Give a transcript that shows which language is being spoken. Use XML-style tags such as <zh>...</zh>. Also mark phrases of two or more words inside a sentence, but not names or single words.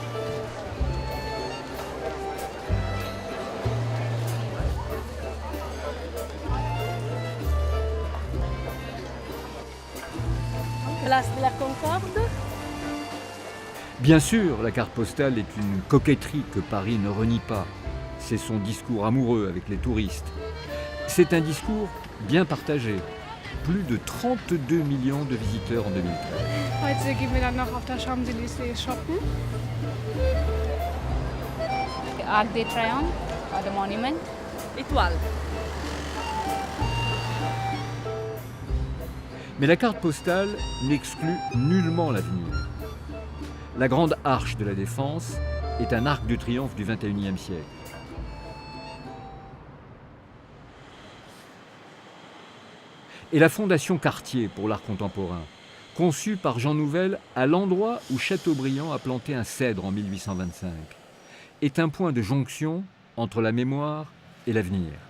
<fr>Place de la Concorde. Bien sûr, la carte postale est une coquetterie que Paris ne renie pas. C'est son discours amoureux avec les touristes. C'est un discours bien partagé. Plus de 32 millions de visiteurs en 2013.</fr> <de>Heute gehen wir dann noch auf der Champs-Élysées shoppen.</de> <fr>Arc de Triomphe,</fr> <en>or the monument.</en> <fr>Étoile. Mais la carte postale n'exclut nullement l'avenir. La grande arche de la Défense est un arc de triomphe du XXIe siècle. Et la Fondation Cartier pour l'art contemporain, conçue par Jean Nouvel à l'endroit où Chateaubriand a planté un cèdre en 1825, est un point de jonction entre la mémoire et l'avenir.</fr>